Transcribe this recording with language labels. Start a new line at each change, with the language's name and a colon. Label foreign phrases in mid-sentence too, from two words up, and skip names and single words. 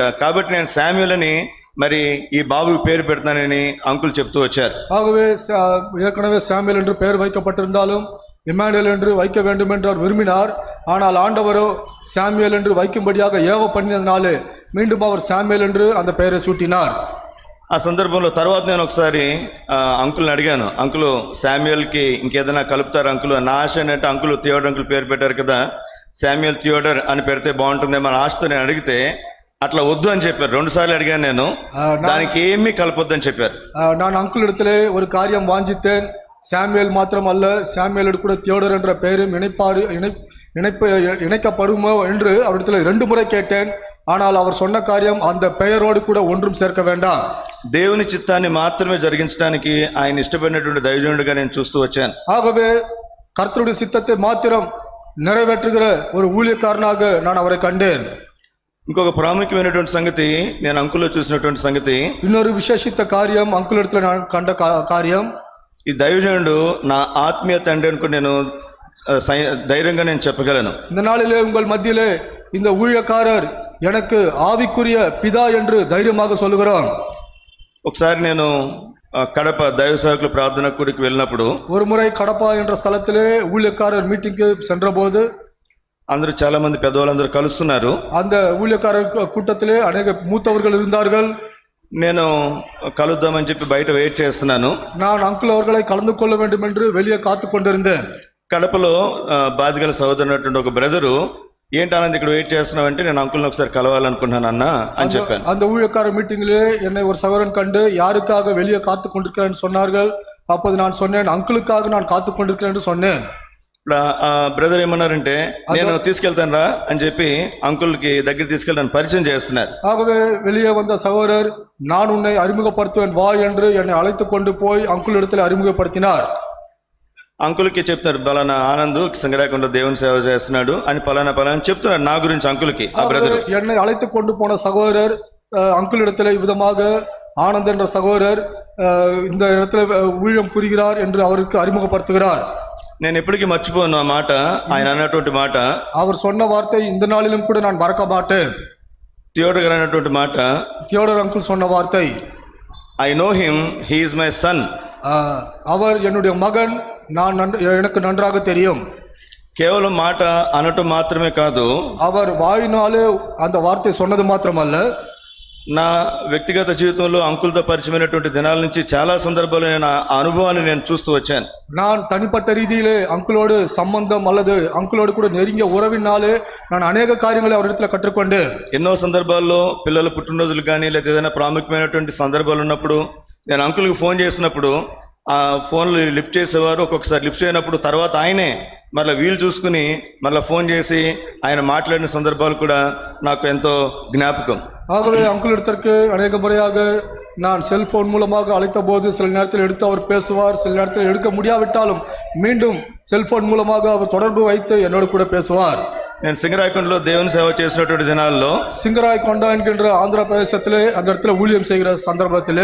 Telugu: కాబట్టి నేను శామ్యూయల్ అని మరి ఈ బాబుకి పేరు పెడతానని అంకుల్ చెప్తూ వచ్చారు.
Tamil: ஆகவே ஏற்கனவே சாமுவேல் என்று பெயர் வைக்கப்பட்டிருந்தாலும் இம்மானுவேல் என்று வைக்க வேண்டும் என்று அவர் விரும்பினார். ஆனால் ஆண்டவரோ சாமுவேல் என்று வைக்கும்படியாக ஏவ பண்ணினதினாலே மீண்டும் அவர் சாமுவேல் என்று அந்த பெயரை சூட்டினார்.
Telugu: ఆ సందర్భంలో తర్వాత నేను ఒకసారి అంకుల్ని అడిగాను, అంకుల్ శామ్యూయల్కి ఇంకేదైనా కలుపుతారు అంకుల్? నా ఆశ ఏంటంటే అంకుల్ థియోడర్ అంకుల్ పేరు పెట్టారు కదా, శామ్యూయల్ థియోడర్ అని పెడితే బాగుంటుందేమో అని ఆశతో నేను అడిగితే అట్లా వద్దు అని చెప్పారు. 2 సార్లు అడిగాను నేను, దానికి ఏమీ కలపొద్దని చెప్పారు.
Tamil: நான் அங்கிள் இடத்திலே ஒரு காரியம் வாஞ்சித்தேன், சாமுவேல் மாத்திரம் அல்ல சாமுவேலோடு கூட தியோடர் என்ற பெயரும் இணைக்கப்படுமோ என்று அவரிடத்தில் 2 முறை கேட்டேன். ஆனால் அவர் சொன்ன காரியம் அந்த பெயரோடு கூட ஒன்றும் சேர்க்க வேண்டாம்,
Telugu: దేవుని చిత్తాన్ని మాత్రమే జరిగించడానికి ఆయన ఇష్టపడినటువంటి దైవజనుడిగా నేను చూస్తూ వచ్చాను.
Tamil: ஆகவே கர்த்தருடைய சித்தத்தை மாத்திரம் நிறைவேற்றுகிற ஒரு ஊழியக்காரனாக நான் அவரை கண்டேன்.
Telugu: ఇంకొక ప్రాముఖ్యమైనటువంటి సంగతి నేను అంకుల్లో చూసినటువంటి సంగతి,
Tamil: இன்னொரு விசேஷித்த காரியம் அங்கிள் இடத்துல நான் கண்ட காரியம்,
Telugu: ఈ దైవజనుడు నా ఆత్మీయ తండ్రి అనుకుని నేను ధైర్యంగా నేను చెప్పగలను.
Tamil: இந்த நாளிலே உங்கள் மத்தியிலே இந்த ஊழியக்காரர் எனக்கு ஆவிக்குரிய பிதா என்று தைரியமாக சொல்லுகிறோம்.
Telugu: ఒకసారి నేను కడప దైవ సేవకుల ప్రార్థన కూడికి వెళ్ళినప్పుడు,
Tamil: ஒரு முறை கடப்பா என்ற ஸ்தலத்திலே ஊழியக்காரர் மீட்டிங்க்கு சென்றபோது
Telugu: అందరూ చాలా మంది పెద్దవాళ్ళందరూ కలుస్తున్నారు.
Tamil: அந்த ஊழியக்காரர் கூட்டத்திலே அநேக மூத்தவர்கள் இருந்தார்கள்.
Telugu: నేను కలుద్దామని చెప్పి బయట వెయిట్ చేస్తున్నాను.
Tamil: நான் அங்கிள் அவர்களை கலந்து கொள்ள வேண்டும் என்று வெளியே காத்து கொண்டிருந்தேன்.
Telugu: కడపలో బాధిగల సహోదరునటువంటి ఒక బ్రదరు, ఏంటి ఆనంద్ ఇక్కడ వెయిట్ చేస్తున్నావు అంటే, నేను అంకుల్ని ఒకసారి కలవాలనుకుంటున్నాను అన్న అని చెప్పాను.
Tamil: அந்த ஊழியக்கார மீட்டிங்கிலே என்னை ஒரு சகோதரன் கண்டு யாருக்காக வெளியே காத்து கொண்டிருக்கிறேன் சொன்னார்கள். அப்போது நான் சொன்னேன், அங்கிளுக்காக நான் காத்து கொண்டிருக்கிறேன் என்று சொன்னேன்.
Telugu: ఆ బ్రదర్ ఏమన్నారంటే, నేను తీసుకెళ్తాను రా అని చెప్పి అంకుల్కి దగ్గర తీసుకెళ్ళి నన్ను పరిచయం చేస్తున్నారు.
Tamil: ஆகவே வெளியே வந்த சகோதரர், நான் உன்னை அறிமுகப்படுத்துவேன் வா என்று என்னை அழைத்து கொண்டு போய் அங்குள் இடத்தில் அறிமுகப்படுத்தினார்.
Telugu: అంకుల్కి చెప్తారు, పలానా ఆనంద్ సింగరాకొండ దేవుని సేవ చేస్తున్నాడు అని పలానా చెప్తున్నారు నా గురించి అంకుల్కి. ఆ బ్రదర్
Tamil: என்னை அழைத்து கொண்டு போன சகோதரர் அங்குள் இடத்துல விதமாக ஆனந்த் என்ற சகோதரர் இந்த இடத்துல ஊழியம் புரிகிறார் என்று அவருக்கு அறிமுகப்படுத்துகிறார்.
Telugu: నేను ఎప్పటికీ మర్చిపోను ఆ మాట, ఆయన అన్నటువంటి మాట,
Tamil: அவர் சொன்ன வார்த்தை இந்த நாளிலும் கூட நான் மறக்க மாட்டேன்.
Telugu: థియోడర్ గారు అన్నటువంటి మాట,
Tamil: தியோடர் அங்கிள் சொன்ன வார்த்தை,
English: I know him, he is my son.
Tamil: அவர் என்னுடைய மகன், எனக்கு நன்றாக தெரியும்.
Telugu: కేవలం మాట అనటం మాత్రమే కాదు,
Tamil: அவர் வாயினாலே அந்த வார்த்தை சொன்னது மாத்திரமல்ல,
Telugu: నా వ్యక్తిగత జీవితంలో అంకుల్తో పరిచయమైనటువంటి దినాల నుంచి చాలా సందర్భాల్లో నేను ఆ అనుభవాన్ని నేను చూస్తూ వచ్చాను.
Tamil: நான் தனிப்பட்ட ரீதியிலே அங்குளோடு சம்பந்தம் அல்லது அங்குளோடு கூட நெருங்கிய உறவினாலே நான் அநேக காரியங்களை அவரிடத்துல கற்றுக்கொண்டேன்.
Telugu: ఎన్నో సందర్భాల్లో పిల్లల పుట్టినరోజులు కానీ లేదా ఏదైనా ప్రాముఖ్యమైనటువంటి సందర్భాలు ఉన్నప్పుడు నేను అంకుల్కి ఫోన్ చేసినప్పుడు ఆ ఫోన్లు లిఫ్ట్ చేసేవారు. ఒక్కొక్కసారి లిఫ్ట్ చేయనప్పుడు తర్వాత ఆయనే మళ్ళీ వీలు చూసుకుని మళ్ళీ ఫోన్ చేసి ఆయన మాట్లాడిన సందర్భాలు కూడా నాకు ఎంతో జ్ఞాపకం.
Tamil: ஆகவே அங்குளிடத்திற்கு அநேக முறையாக நான் செல்போன் மூலமாக அழைத்த போது சில நேரத்தில் எடுத்து அவர் பேசுவார், சில நேரத்தில் எடுக்க முடியாவிட்டாலும் மீண்டும் செல்போன் மூலமாக அவர் தொடர்பு வைத்து என்னோடு கூட பேசுவார்.
Telugu: నేను సింగరాయకొండలో దేవుని సేవ చేసినటువంటి దినాల్లో
Tamil: సింగరాయకొండ என்கின்ற ஆந்திர பிரதேசத்திலே அந்த இடத்துல ஊழியம் செய்கிற சந்தர்ப்பத்திலே